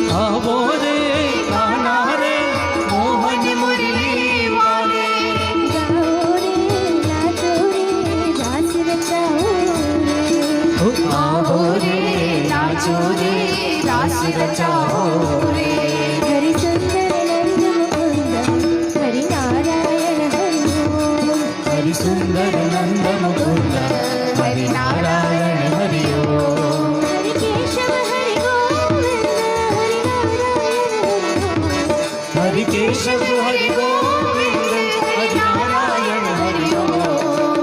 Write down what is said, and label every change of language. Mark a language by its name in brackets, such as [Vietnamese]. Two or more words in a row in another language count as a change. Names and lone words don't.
[Hindi] आओ रे गाना रे मोहन मुरली वाले गाओ रे नाचो रे रास रचाओ रे आओ रे नाचो रे रास रचाओ रे [Sanskrit] हरि सुंदर नंद मुकुंद हरि नारायण हरि ओम हरि सुंदर नंद मुकुंद हरि नारायण हरि ओम हरि केशव हरि गोविंद हरि नारायण हरि ओम हरि केशव हरि गोविंद हरि नारायण हरि ओम